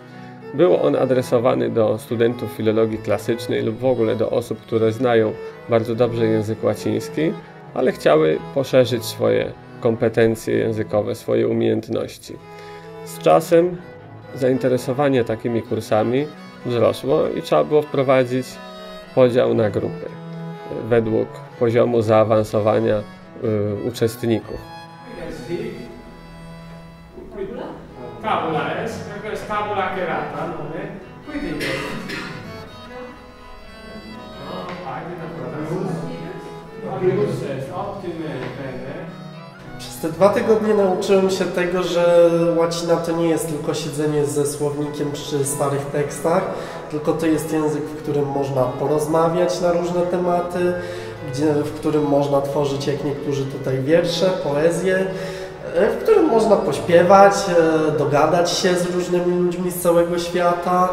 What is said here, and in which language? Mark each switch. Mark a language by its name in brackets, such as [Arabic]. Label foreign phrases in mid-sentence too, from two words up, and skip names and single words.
[Polish] Był on adresowany do studentów filologii klasycznej lub w ogóle do osób, które znają bardzo dobrze język łaciński, ale chciały poszerzyć swoje kompetencje językowe, swoje umiejętności. Z czasem zainteresowanie takimi kursami wzrosło i trzeba było wprowadzić podział na grupy według poziomu zaawansowania uczestników. [Latin] Tabula est, [Italian] questa è [Latin] tabula cherata, [Italian] nome, quindi jest [Latin] optime bene. [Polish] Przez te 2 tygodnie nauczyłem się tego, że łacina to nie jest tylko siedzenie ze słownikiem przy starych tekstach, tylko to jest język, w którym można porozmawiać na różne tematy, w którym można tworzyć, jak niektórzy tutaj, wiersze, poezję, w którym można pośpiewać, dogadać się z różnymi ludźmi z całego świata.